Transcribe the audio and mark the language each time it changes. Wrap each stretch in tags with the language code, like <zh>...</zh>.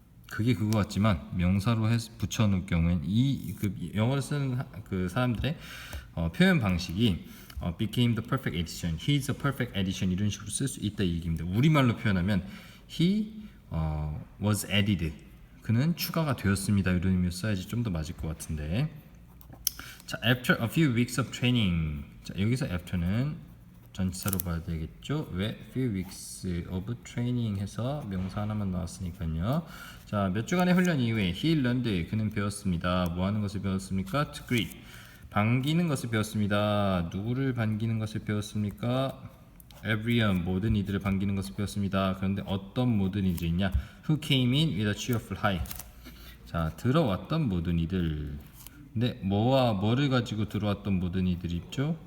<ko>그게 그거 같지만 명사로 붙여놓을 경우엔 영어를 쓰는 그 사람들의 표현 방식이</ko> <en>became the perfect addition,</en> <ko>he's a perfect addition 이런 식으로 쓸 수 있다 이 얘기입니다. 우리말로 표현하면</ko> <en>he was added</en> <ko>그는 추가가 되었습니다 이런 의미로 써야지 좀 더 맞을 것 같은데.</ko> <en>자, after a few weeks of training.</en> <ko>자, 여기서 after는 전치사로 봐야 되겠죠. 왜?</ko> <en>few weeks of training</en> <ko>해서 명사 하나만 나왔으니까요. 자, 몇 주간의 훈련 이후에</ko> <en>he learned</en> <ko>그는 배웠습니다. 뭐 하는 것을 배웠습니까?</ko> <en>to greet</en> <ko>반기는 것을 배웠습니다. 누구를 반기는 것을 배웠습니까? everyone 모든 이들을 반기는 것을 배웠습니다. 그런데 어떤 모든 이들이냐?</ko> <en>who came in with a cheerful hi.</en> <ko>자, 들어왔던 모든 이들 근데 뭐와 뭐를 가지고 들어왔던 모든 이들이 있죠.</ko>